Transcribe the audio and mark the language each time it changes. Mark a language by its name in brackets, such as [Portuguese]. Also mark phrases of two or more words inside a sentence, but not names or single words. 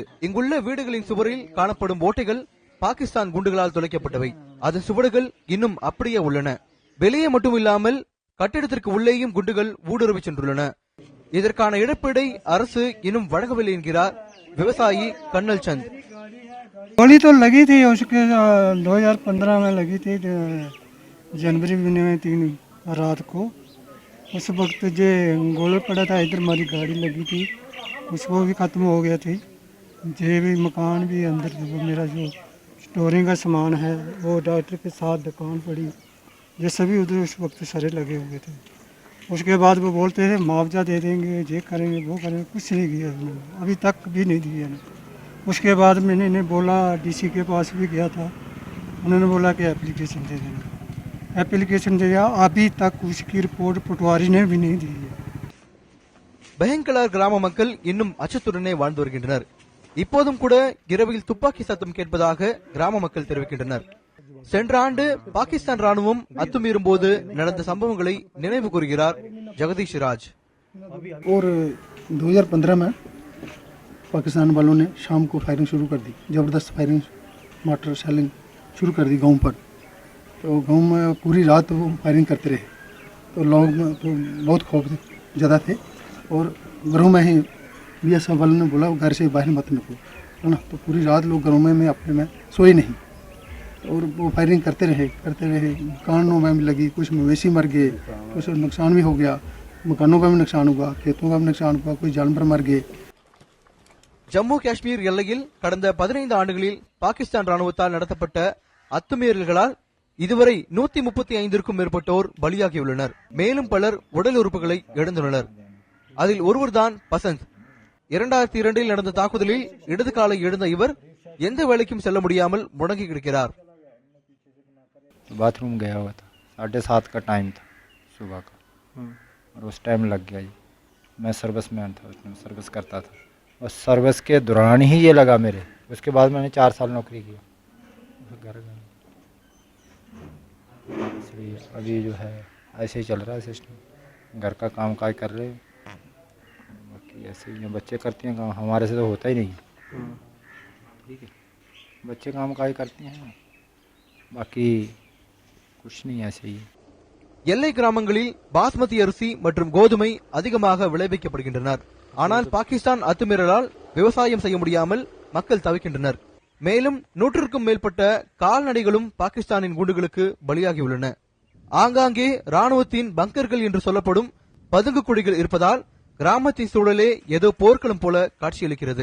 [Tamil] இங்குள்ள வீடுகளின் சுவரில் காணப்படும் ஓட்டைகள் பாகிஸ்தான் குண்டுகளால் துளைக்கப்பட்டவை. அதன் சுவடுகள் இன்னும் அப்படியே உள்ளன. வெளியே மட்டுமில்லாமல் கட்டிடத்திற்கு உள்ளேயும் குண்டுகள் ஊடுருவி சென்றுள்ளன. இதற்கான இழப்பீடை அரசு இன்னும் வழங்கவில்லை என்கிறார் விவசாயி கண்ணல் சந்த். [Hindi] गोली तो लगी थी उसके 2015 में लगी थी, जनवरी महीने में 3 रात को। उस वक्त जो गोला पड़ा था इधर हमारी गाड़ी लगी थी, उसको भी ख़त्म हो गया थी। जे भी मकान भी अंदर मेरा जो स्टोरिंग का सामान है वो डॉक्टर के साथ दुकान पड़ी, ये सभी उधर उस वक्त सारे लगे हुए थे। उसके बाद वो बोलते थे मुआवजा दे देंगे, ये करेंगे वो करेंगे, कुछ नहीं किया उन्होंने, अभी तक भी नहीं दिया। उसके बाद मैंने इन्हें बोला, डीसी के पास भी गया था, उन्होंने बोला कि एप्लीकेशन दे देना। एप्लीकेशन दे दिया, अभी तक उसकी रिपोर्ट पटवारी ने भी नहीं दी है. [Tamil] பெஹங்கலார் கிராம மக்கள் இன்னும் அச்சத்துடனே வாழ்ந்து வருகின்றனர். இப்போதும் கூட இரவில் துப்பாக்கி சத்தம் கேட்பதாக கிராம மக்கள் தெரிவிக்கின்றனர். சென்ற ஆண்டு பாகிஸ்தான் ராணுவம் அத்துமீறும் போது நடந்த சம்பவங்களை நினைவு கூறுகிறார் ஜெகதீஷ் ராஜ். [Hindi] और 2015 में पाकिस्तान वालों ने शाम को फायरिंग शुरू कर दी, ज़बरदस्त फायरिंग, [English] mortar shelling [Hindi] शुरू कर दी गांव पर। तो गांव में पूरी रात वो फायरिंग करते रहे, तो लोग तो बहुत खौफ ज़्यादा थे। और घरों में ही BSF वालों ने बोला घर से बाहर मत निकलो, है ना। तो पूरी रात लोग घरों में अपने में सोए नहीं, और वो फायरिंग करते रहे। मकानों में भी लगी, कुछ मवेशी मर गए, कुछ नुकसान भी हो गया, मकानों का भी नुकसान हुआ, खेतों का भी नुकसान हुआ, कोई जानवर मर गए. [Tamil] ஜம்மு காஷ்மீர் எல்லையில் கடந்த 15 ஆண்டுகளில் பாகிஸ்தான் ராணுவத்தால் நடத்தப்பட்ட அத்துமீறல்களால் இதுவரை 135க்கும் மேற்பட்டோர் பலியாகியுள்ளனர். மேலும் பலர் உடல் உறுப்புகளை இழந்துள்ளனர். அதில் ஒருவர்தான் பசந்த். 2002 நடந்த தாக்குதலில் இடது காலை இழந்த இவர் எந்த வேலைக்கும் செல்ல முடியாமல் முடங்கி கிடக்கிறார். [Hindi] बाथरूम गया हुआ था, 7:30 का टाइम था सुबह का, और उस टाइम लग गया जी। मैं [English] service man [Hindi] था, उसमें सर्विस करता था, और सर्विस के दौरान ही ये लगा मेरे। उसके बाद मैंने 4 साल नौकरी की, घर इसलिए अभी जो है ऐसे ही चल रहा है सिस्टम। घर का काम काज कर रहे, बाकी ऐसे ही बच्चे करते हैं काम, हमारे से तो होता ही नहीं। ठीक है, बच्चे काम काज करते हैं, बाकी कुछ नहीं, ऐसे ही. [Tamil] எல்லை கிராமங்களில் பாஸ்மதி அரிசி மற்றும் கோதுமை அதிகமாக விளைவிக்கப்படுகின்றனர். ஆனால் பாகிஸ்தான் அத்துமீறலால் விவசாயம் செய்ய முடியாமல் மக்கள் தவிக்கின்றனர். மேலும் 100க்கும் மேற்பட்ட கால்நடைகளும் பாகிஸ்தானின் குண்டுகளுக்கு பலியாகியுள்ளன. ஆங்காங்கே ராணுவத்தின் பங்கர்கள் என்று சொல்லப்படும் பதுங்கு குழிகள் இருப்பதால் கிராமத்தின் சூழலே ஏதோ போர்க்களம் போல காட்சியளிக்கிறது.